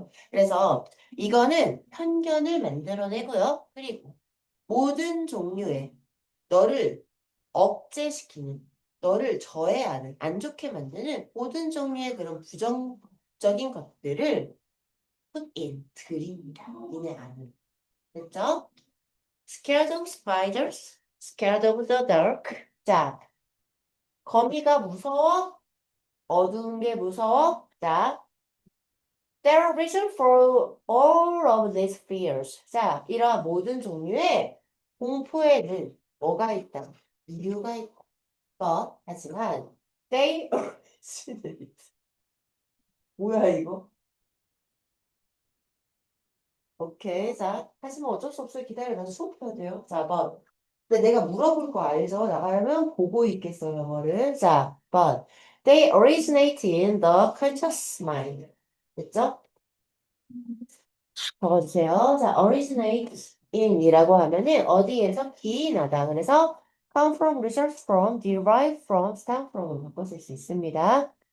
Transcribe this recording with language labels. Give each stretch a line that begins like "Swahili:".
Korean: 그래서 이거는 편견을 만들어내고요. 그리고 모든 종류의 너를 억제시키는, 너를 저해하는, 안 좋게 만드는 모든 종류의 그런 부정적인 것들을 put in, 들입니다. 니네 안에. 됐죠?
English: Scared of spiders, scared of the dark.
Korean: 자, 거미가 무서워? 어두운 게 무서워?
English: 자, there are reasons for all of these fears.
Korean: 자, 이러한 모든 종류의 공포에는 뭐가 있다? 이유가 있다. 하지만
English: they originate.
Korean: 뭐야 이거? 오케이. 자, 하지만 어쩔 수 없어요. 기다려. 나 수업해야 돼요. 자, 근데 내가 물어볼 거 알죠? 나가면 보고 있겠어, 영어를.
English: 자, they originate in the conscious mind.
Korean: 됐죠? 적어주세요.
English: 자, originate
Korean: in이라고 하면은 어디에서 기인하다. 그래서 come from, result from, derive from, stem from을 바꿔 쓸 수 있습니다.